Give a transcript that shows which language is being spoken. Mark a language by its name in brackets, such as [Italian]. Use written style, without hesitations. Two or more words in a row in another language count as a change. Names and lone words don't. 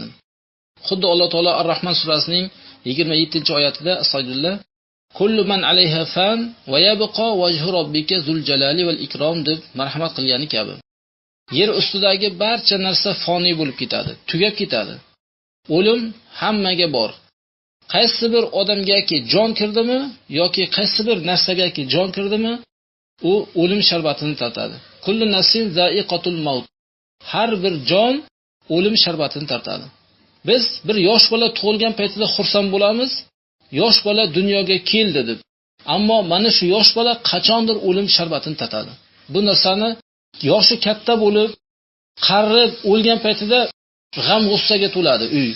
[Uzbek] Xuddi Alloh taolo Ar-Rahman surasining 27-oyatida [Arabic] أستغفر الله كل من عليها فان ويبقى وجه ربك ذو الجلال والإكرام [Uzbek] deb marhamat qilgani kabi. Yer ustidagi barcha narsa foniy bo'lib ketadi, tugab ketadi. O'lim hammaga bor. Qaysi bir odamgaki jon kirdimi yoki qaysi bir narsagaki jon kirdimi, u o'lim sharbatini tatadi. [Arabic] كل نفس ذائقة الموت. [Uzbek] Har bir jon o'lim sharbatini tatadi. Biz bir yosh bola tug'ilgan paytida xursand bo'lamiz. Yosh bola dunyoga keldi deb. Ammo mana shu yosh bola qachondir o'lim sharbatini tatadi. Bu narsani yoshi katta bo'lib, qarib o'lgan paytida g'am g'ussaga to'ladi uy.